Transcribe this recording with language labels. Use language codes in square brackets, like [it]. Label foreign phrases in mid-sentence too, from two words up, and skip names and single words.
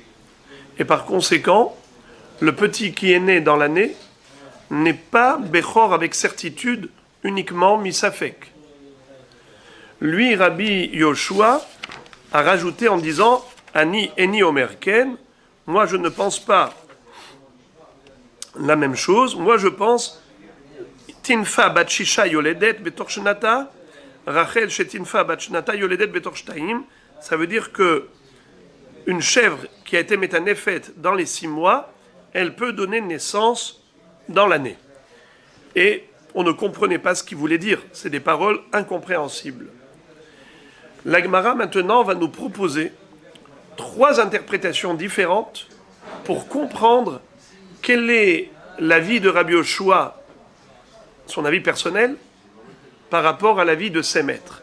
[fr] Et par conséquent, le petit qui est né dans l'année n'est pas Bechor avec certitude, uniquement Misafek. Lui, Rabbi Yoshua, a rajouté en disant [he] אני איני אומר כן, [fr] moi je ne pense pas la même chose, moi je pense [he] טינפה בת ששה יולדת בתוך שנתה רחל שטינפה בת שנתה יולדת בתוך שתים. [fr] Ça veut dire que une chèvre qui a été métanéphet dans les 6 mois, elle peut donner naissance dans l'année. Et on ne comprenait pas ce qu'il voulait dire. C'est des paroles incompréhensibles. La Gemara maintenant va nous proposer 3 interprétations différentes pour comprendre quel est l'avis de Rabbi Yoshua, son avis personnel, par rapport à l'avis de ses maîtres.